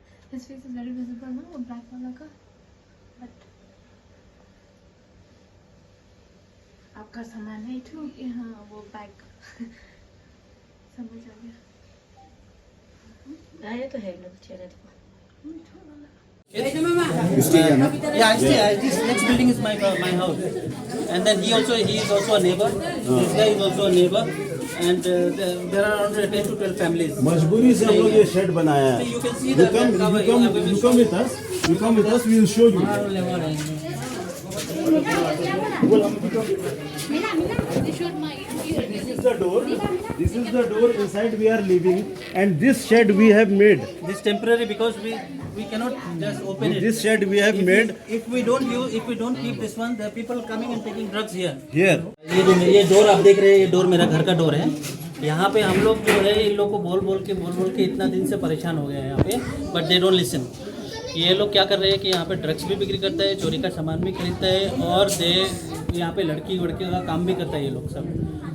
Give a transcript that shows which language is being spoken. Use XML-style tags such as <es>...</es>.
<en>His face is very visible now,</en> <hi>वो black वाला का. But आपका सामान है तो यहाँ वो बैग समझ आ गया. ये तो है लोग चेहरे तो.</hi> <en>You stay here, no? Yeah, I stay. This next building is my house, and then he is also a neighbor. This guy is also a neighbor, and there are around 10 to 12 families.</en> <hi>मजबूरी से हम लोग ये shade बनाया है.</hi> <en>You can see the You come with us. You come with us. We will show you. This is the door inside we are living, and this shed we have made. This temporary because we cannot just open it. This shed we have made. If we don't keep this one, the people coming and taking drugs here. Here.</en> <hi>ये door आप देख रहे हैं, ये door मेरा घर का door है. यहाँ पे हम लोग जो है इन लोग को बोल के इतना दिन से परेशान हो गए हैं यहाँ पे,</hi> <en>But they don't listen.</en> <hi>ये लोग क्या कर रहे हैं कि यहाँ पे ड्रग्स भी बिक्री करता है, चोरी का सामान भी खरीदता है, और यहाँ पे लड़की का काम भी करता है ये लोग सब.</hi>